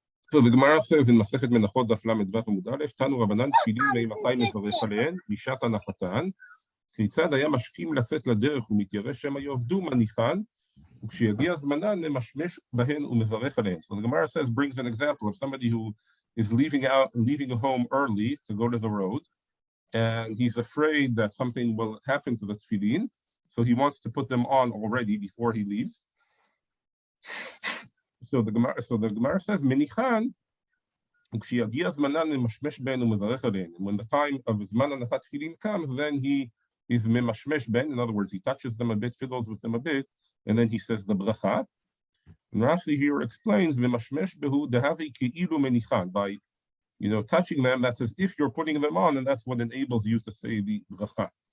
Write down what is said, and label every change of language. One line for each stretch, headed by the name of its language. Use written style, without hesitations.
English: So the Gemara says in
Hebrew: Masechet Menachot Daf Lamed Vav Amud Aleph, Tanu Rabanan tefillin me'imachai mevarech alehen mishat hanachatan, כיצד היה משכים לצאת לדרך ומתיירא שמא יאבדו מניחן, וכשיגיע זמנן למשמש בהן ומברך עליהן.
English: So the Gemara says, brings an example of somebody who is leaving home early to go to the road, and he's afraid that something will happen to the tefillin, so he wants to put them on already before he leaves. So the Gemara says,
Hebrew: Menichan, וכשיגיע זמנן למשמש בהן ומברך עליהן.
English: When the time of זמן הנחת תפילין comes, then he is memashmesh ben. In other words, he touches them a bit, fiddles with them a bit, and then he says the bracha. And Rashi here explains
Hebrew: memashmesh behu dehavi keilu menichan,
English: by touching them. That's as if you're putting them on, and that's what enables you to say the bracha.